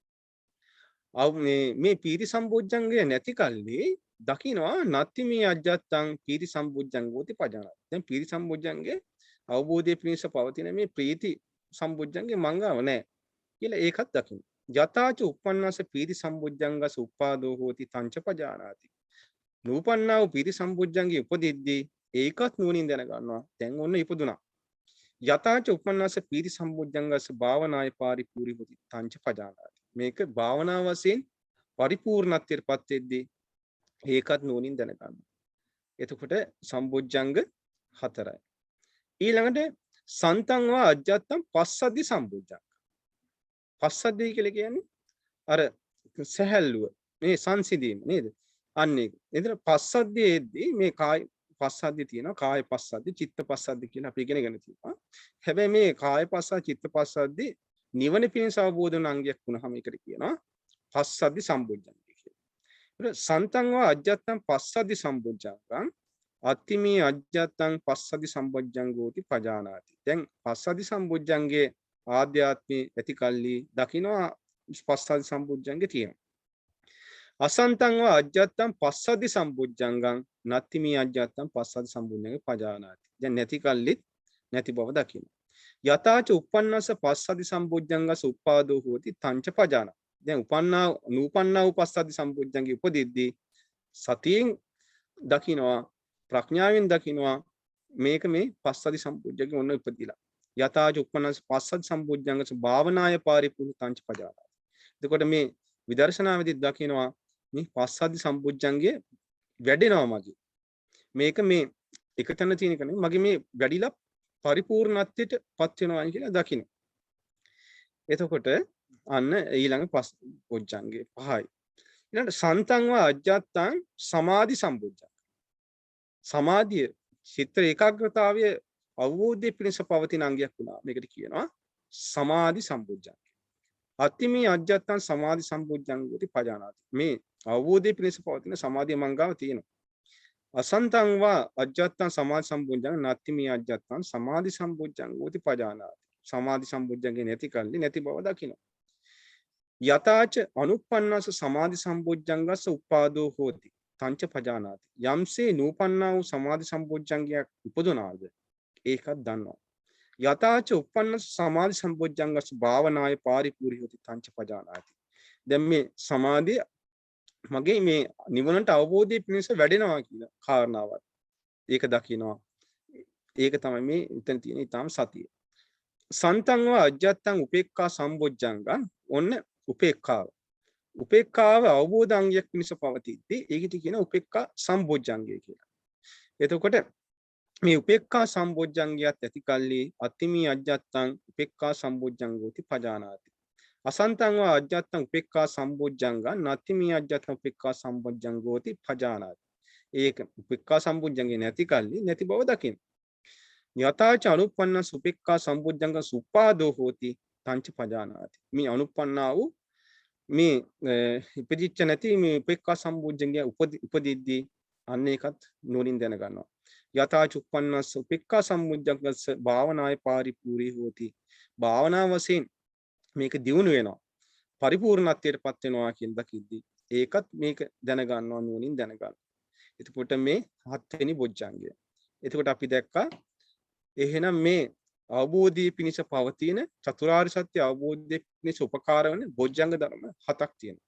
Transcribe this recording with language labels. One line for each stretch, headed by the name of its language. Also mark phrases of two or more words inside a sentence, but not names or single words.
Sinhala: මේ ප්‍රීති සම්බොජ්ජංගය නැති කල්ලි දකින්නවා
Pali: නත්ති මේ අජ්ජත්තං ප්‍රීති සම්බොජ්ජංගෝති පජානාති.
Sinhala: දැන් ප්‍රීති සම්බොජ්ජංගේ අවබෝධයේ පිණිස පවතින මේ ප්‍රීති සම්බොජ්ජංගේ මංගාව නැහැ කියලා ඒකත් දකින්න.
Pali: යතාච උප්පන්නස පීති සම්බොජ්ජංගස උපාදෝ හෝති තංච පජානාති.
Sinhala: නූපන්නා වූ පීති සම්බොජ්ජංගේ උපදිද්දී ඒකත් නුවණින් දැන ගන්නවා දැන් ඔන්න ඉපදුනා.
Pali: යතාච උප්පන්නස පීති සම්බොජ්ජංගස භාවනාය පාරිපූර්ණී හෝති තංච පජානාති.
Sinhala: මේක භාවනා වශයෙන් පරිපූර්ණත්වයට පත් වෙද්දී ඒකත් නුවණින් දැන ගන්නවා. එතකොට සම්බොජ්ජංග හතරයි. ඊළඟට
Pali: සන්තං වා අජ්ජත්තං පස්සද්ධි සම්බොජ්ජංග.
Sinhala: පස්සද්ධිය කියලා කියන්නේ අර සහැල්ලුව මේ සංසිඳීම නේද? අන්න ඒක. එතන පස්සද්ධියේදී මේ කාය පස්සද්ධිය තියෙනවා කාය පස්සද්ධි චිත්ත පස්සද්ධි කියලා අපි ඉගෙනගෙන තියෙනවා. හැබැයි මේ කාය පස්සද්ධි චිත්ත පස්සද්ධි නිවන පිණිස අවබෝධ වන අංගයක් වුණාම ඒකට කියනවා පස්සද්ධි සම්බොජ්ජංගය කියලා.
Pali: ඒක සන්තං වා අජ්ජත්තං පස්සද්ධි සම්බොජ්ජංගං අත්තිමේ අජ්ජත්තං පස්සද්ධි සම්බොජ්ජංගෝති පජානාති.
Sinhala: දැන් පස්සද්ධි සම්බොජ්ජංගේ ආධ්‍යාත්මයේ ඇති කල්ලි දකින්නවා පස්සද්ධි සම්බොජ්ජංගේ තියෙනවා.
Pali: අසන්තං වා අජ්ජත්තං පස්සද්ධි සම්බොජ්ජංගං නත්ති මේ අජ්ජත්තං පස්සද්ධි සම්බොජ්ජංගේ පජානාති.
Sinhala: දැන් නැති කල්ලි නැති බව දකින්න.
Pali: යතාච උප්පන්නස පස්සද්ධි සම්බොජ්ජංගස උපාදෝ හෝති තංච පජානාති.
Sinhala: දැන් නූපන්නා වූ පස්සද්ධි සම්බොජ්ජංගේ උපදිද්දී සතියෙන් දකින්නවා ප්‍රඥාවෙන් දකින්නවා මේක මේ පස්සද්ධි සම්බොජ්ජංගේ ඔන්න උපදිලා.
Pali: යතාච උප්පන්නස පස්සද්ධි සම්බොජ්ජංගස භාවනාය පාරිපූර්ණ තංච පජානාති.
Sinhala: එතකොට මේ විදර්ශනාවේදී දකින්නවා මේ පස්සද්ධි සම්බොජ්ජංගේ වැඩෙනවා මගේ. මේක මේ එක තැන තියෙන එක නෙමෙයි මගේ මේ වැඩිලා පරිපූර්ණත්වයට පත් වෙනවා කියලා දකින්න. එතකොට අන්න ඊළඟ පස්සද්ධි පහයි.
Pali: ඊළඟට සන්තං වා අජ්ජත්තං සමාධි සම්බොජ්ජංග.
Sinhala: සමාධිය චිත්ත ඒකාග්‍රතාවය අවබෝධයේ පිණිස පවතින අංගයක් වුණා. මේකට කියනවා සමාධි සම්බොජ්ජංග.
Pali: අත්තිමේ අජ්ජත්තං සමාධි සම්බොජ්ජංගෝති පජානාති.
Sinhala: මේ අවබෝධයේ පිණිස පවතින සමාධිය මංගාව තියෙනවා.
Pali: අසන්තං වා අජ්ජත්තං සමාධි සම්බොජ්ජංග නත්තිමේ අජ්ජත්තං සමාධි සම්බොජ්ජංගෝති පජානාති.
Sinhala: සමාධි සම්බොජ්ජංගේ නැති කල්ලි නැති බව දකින්න.
Pali: යතාච අනුප්පන්නස සමාධි සම්බොජ්ජංගස්ස උපාදෝ හෝති තංච පජානාති.
Sinhala: යම්සේ නූපන්නා වූ සමාධි සම්බොජ්ජංගයක් උපදනාද ඒකත් දන්නවා.
Pali: යතාච උප්පන්නස සමාධි සම්බොජ්ජංගස්ස භාවනාය පාරිපූර්ණී හෝති තංච පජානාති.
Sinhala: දැන් මේ සමාධිය මගේ මේ නිවනට අවබෝධය පිණිස වැඩෙනවා කියන කාරණාවත් ඒක දකිනවා. ඒක තමයි මේ එතන තියෙන ඊටාම් සතිය.
Pali: සන්තංව අජ්ජත්තං උපේක්ඛා සම්බොජ්ජංගං
Sinhala: ඔන්න උපේක්ඛාව. උපේක්ඛාව අවබෝධාංගයක් පිණිස පවතිද්දී ඒකට කියන උපේක්ඛා සම්බොජ්ජංගය කියලා. එතකොට මේ උපේක්ඛා සම්බොජ්ජංගයත් ඇති කල්ලි
Pali: අත්තිමී අජ්ජත්තං උපේක්ඛා සම්බොජ්ජංගෝති පජානාති. අසන්තං වා අජ්ජත්තං උපේක්ඛා සම්බොජ්ජංගං නත්තිමී අජ්ජත්තං උපේක්ඛා සම්බොජ්ජංගෝති පජානාති.
Sinhala: ඒක උපේක්ඛා සම්බොජ්ජංගේ නැති කල්ලි නැති බව දකින්න.
Pali: යථාච අනුප්පන්න සුපේක්ඛා සම්බොජ්ජංග සුපාදෝ හෝති තංච පජානාති.
Sinhala: මේ අනුප්පන්නා වූ මේ ඉපදිච්ච නැති මේ උපේක්ඛා සම්බොජ්ජංගය උපදිද්දී අන්න ඒකත් නුවණින් දැනගන්නවා.
Pali: යථාච උප්පන්නස්ස උපේක්ඛා සම්බොජ්ජංගස්ස භාවනාය පාරිපූර්ණී හෝති.
Sinhala: භාවනා වශයෙන් මේක දියුණු වෙනවා. පරිපූර්ණත්වයටපත් වෙනවා කියන දකිද්දී ඒකත් මේක දැනගන්නවා නුවණින් දැනගන්න. එතකොට මේ හත්වෙනි බොජ්ජංගය. එතකොට අපි දැක්කා එහෙනම් මේ අවබෝධය පිණිස පවතින චතුරාර්ය සත්‍ය අවබෝධය පිණිස උපකාර වන බොජ්ජංග ධර්ම හතක් තියෙනවා.